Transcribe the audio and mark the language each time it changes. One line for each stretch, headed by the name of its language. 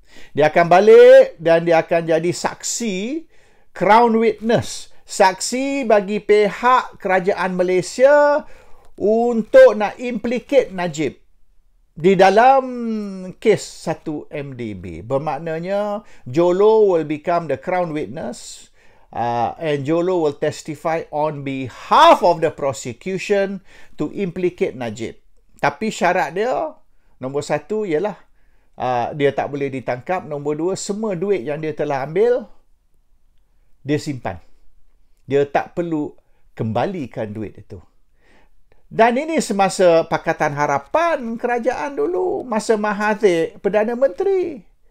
Malay: Dia akan balik dan dia akan jadi saksi,
English: crown witness.
Malay: Saksi bagi pihak kerajaan Malaysia untuk nak implicate Najib di dalam kes 1 MDB. Bermaknanya
English: Jolo will become the crown witness and Jolo will testify on behalf of the prosecution to implicate Najib.
Malay: Tapi syarat dia, nombor 1 ialah dia tak boleh ditangkap. Nombor 2, semua duit yang dia telah ambil, dia simpan. Dia tak perlu kembalikan duit itu. Dan ini semasa Pakatan Harapan kerajaan dulu, masa Mahathir Perdana Menteri.